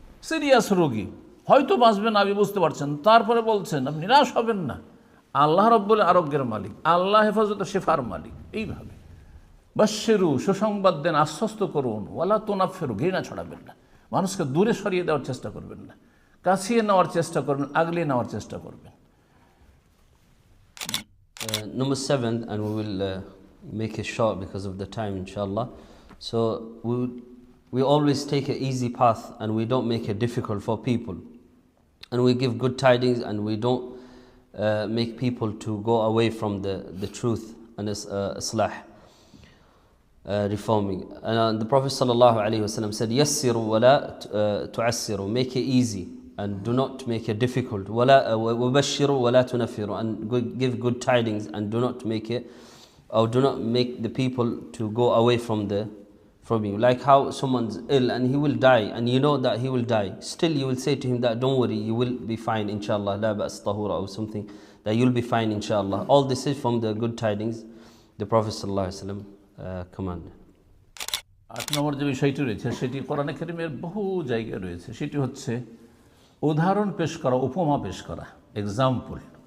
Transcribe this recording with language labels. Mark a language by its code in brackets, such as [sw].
[bn] Serious রোগী হয়তো বাঁচবেন, আপনি বুঝতে পারছেন, তারপরে বলছেন আপনি নিরাশ হবেন না, আল্লাহ রব্বুল আরোগ্যের মালিক, আল্লাহ হেফাজত শেফার মালিক। এইভাবে বাশশিরু, সুসংবাদ দেন, আশ্বস্ত করুন, [ar] ওয়ালা তুনাফফিরু, [bn] ঘৃণা ছড়াবেন না, মানুষকে দূরে সরিয়ে দেওয়ার চেষ্টা করবেন না, কাছিয়ে নেওয়ার চেষ্টা করবেন, আগলিয়ে নেওয়ার চেষ্টা করবেন। [en] Number 7, and we will make it short because of the time, inshallah. So we always take an easy path and we don't make it difficult for people. And we give good tidings and we don't make people to go away from the truth and islah, reforming. And the Prophet sallallahu alaihi wasallam said, [ar] yassiru wa la tu'assiru, [en] make it easy and do not make it difficult. [ar] Wabashiru wa la tunaffiru, [en] and give good tidings and do not make it, or do not make the people to go away from you. Like how someone's ill and he will die and you know that he will die, still you will say to him that don't worry, you will be fine inshallah, [ar] la ba's tahura, [en] or something, that you'll be fine inshallah. All this is from the good tidings the Prophet sallallahu alaihi wasallam commanded. [bn] 8 নম্বর যে বিষয়টি রয়েছে সেটি কোরআনে কারীমের বহু জায়গায় রয়েছে, সেটি হচ্ছে উদাহরণ পেশ করা, উপমা পেশ করা, এক্সাম্পল।